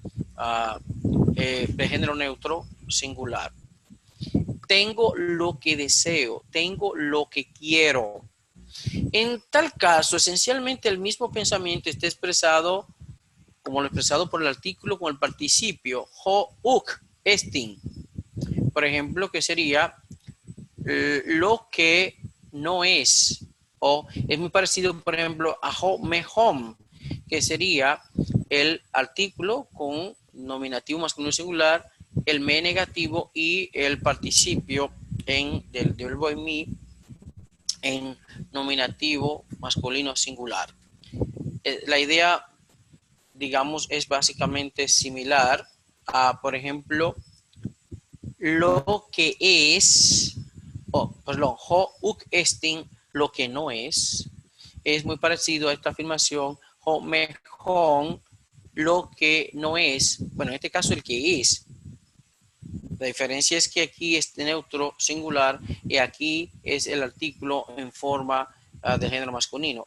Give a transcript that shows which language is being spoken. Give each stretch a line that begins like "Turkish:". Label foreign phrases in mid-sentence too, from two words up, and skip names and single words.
Spanish: De género neutro, singular. Tengo lo que deseo, tengo lo que quiero. En tal caso, esencialmente el mismo pensamiento está expresado como lo expresado por el artículo con el participio
Greek: ὃ, οὐκ, ἔστιν.
Spanish: Por ejemplo, que sería lo que no es. O es muy parecido, por ejemplo, a
Greek: ὁ, μή, ὤν,
Spanish: que sería el artículo con nominativo masculino singular, el me negativo y el participio del verbo en mí en nominativo masculino singular. La idea, digamos, es básicamente similar a, por ejemplo, lo que es, perdón,
Greek: ὃ οὐκ ἔστιν,
Spanish: lo que no es muy parecido a esta afirmación,
Greek: ὁ μὴ ὤν,
Spanish: lo que no es, bueno, en este caso el que es. La diferencia es que aquí es neutro singular y aquí es el artículo en forma de género masculino.